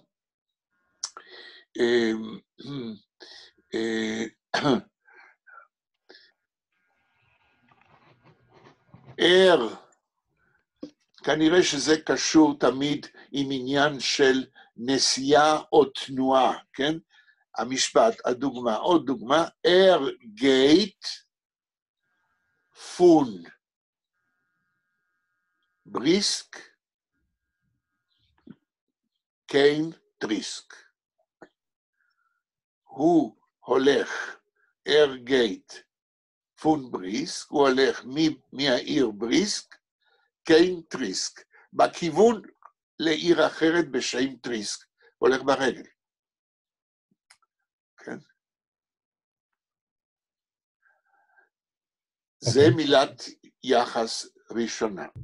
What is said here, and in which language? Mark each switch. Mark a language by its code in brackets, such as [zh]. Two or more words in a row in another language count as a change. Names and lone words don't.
[he] כנראה שזה קשור תמיד עם עניין של נסיעה או תנועה, כן? המשפט, הדוגמה, עוד דוגמה, [yi] גייט פון בריסק קיין טריסק. [he] הוא הולך [yi] גייט פון בריסק, [he] הוא הולך מהעיר בריסק, קיין טריסק, בכיוון לעיר אחרת בשם טריסק, הולך ברגל. כן? זה מילת יחס ראשונה.